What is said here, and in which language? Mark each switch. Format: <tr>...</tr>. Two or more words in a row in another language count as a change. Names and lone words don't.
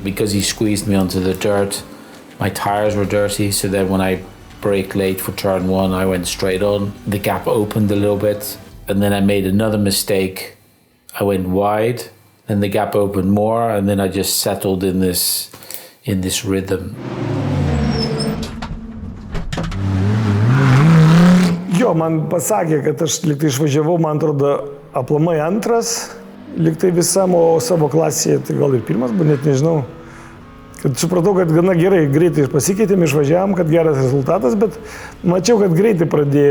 <en>Because he squeezed me onto the dirt, my tires were dirty, so then when I braked late for turn 1, I went straight on. The gap opened a little bit, and then I made another mistake. I went wide, then the gap opened more, and then I just settled in this rhythm.</en> <lt>Jo, man pasakė, kad aš liktai išvažiavau, man atrodo, aplamai antras, liktai visam, o savo klasėje, tai gal ir pirmas, bet net nežinau. Kad supratau, kad gana gerai, greitai pasikeitėm, išvažiavam, kad geras rezultatas, bet mačiau, kad greitai pradėjo.</lt>